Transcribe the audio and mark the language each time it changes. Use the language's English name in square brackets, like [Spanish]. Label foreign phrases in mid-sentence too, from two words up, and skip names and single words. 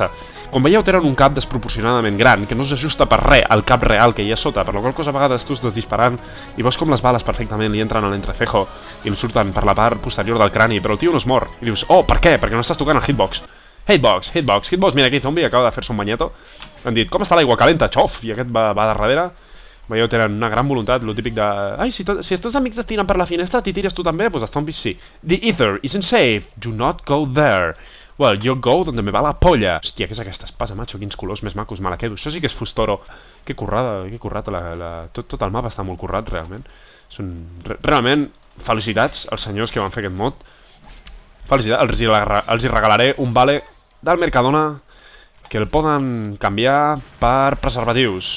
[Catalan] Com veieu, tenen un cap desproporcionadament gran, que no s'ajusta per res al cap real que hi ha sota, per la qual cosa a vegades tu estàs disparant i veus com les bales perfectament li entren a l'entrecejo i li surten per la part posterior del crani, però el tio no es mor. I dius, oh, per què? Perquè no estàs tocant el hitbox. Hitbox, mira aquí, zombi, acaba de fer-se un banyeto. Han dit, com està l'aigua calenta? Xof! I aquest va darrere. Veieu, tenen una gran voluntat, lo típic de... Ai, si els teus amics es tiren per la finestra, t'hi tires tu també? Doncs els zombis sí. [English] The ether isn't safe. Do not go there. Well, you go [Spanish] donde me va la polla. [Catalan] Hòstia, què és aquesta espasa, macho? Quins colors més macos, me la quedo. Això sí que és fustoro. Que currada, que currat. Tot el mapa està molt currat, realment. Realment, felicitats als senyors que van fer aquest mod. Felicitats, els hi regalaré un vale del Mercadona que el poden canviar per preservatius.